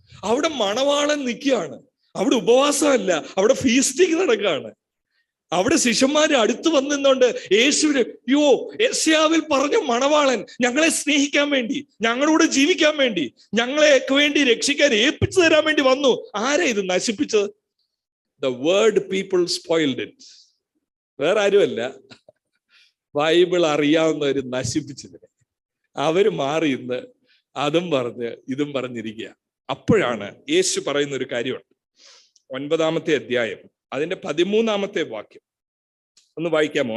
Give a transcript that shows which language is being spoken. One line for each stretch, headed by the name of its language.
Malayalam: അവിടെ മണവാളൻ നിൽക്കുകയാണ്, അവിടെ ഉപവാസമല്ല, അവിടെ ഫീസ്റ്റിംഗ് നടക്കുകയാണ്. അവിടെ ശിഷ്യന്മാര് അടുത്ത് വന്നിരുന്നോണ്ട് യേശുവിന്, യെശയ്യാവിൽ പറഞ്ഞ മണവാളൻ ഞങ്ങളെ സ്നേഹിക്കാൻ വേണ്ടി, ഞങ്ങളോട് ജീവിക്കാൻ വേണ്ടി, ഞങ്ങളെയൊക്കെ വേണ്ടി രക്ഷിക്കാൻ ഏൽപ്പിച്ചു തരാൻ വേണ്ടി വന്നു. ആരാ ഇത് നശിപ്പിച്ചത്?
English: The word people spoiled it.
Malayalam: വേറെ ആരുമല്ല, ബൈബിൾ അറിയാവുന്നവര് നശിപ്പിച്ചതിനെ. അവര് മാറി ഇന്ന് അതും പറഞ്ഞ് ഇതും പറഞ്ഞിരിക്കുക. അപ്പോഴാണ് യേശു പറയുന്ന ഒരു കാര്യമുണ്ട്. 9-ാമത്തെ അധ്യായം അതിന്റെ 13-ാമത്തെ വാക്യം ഒന്ന് വായിക്കാമോ?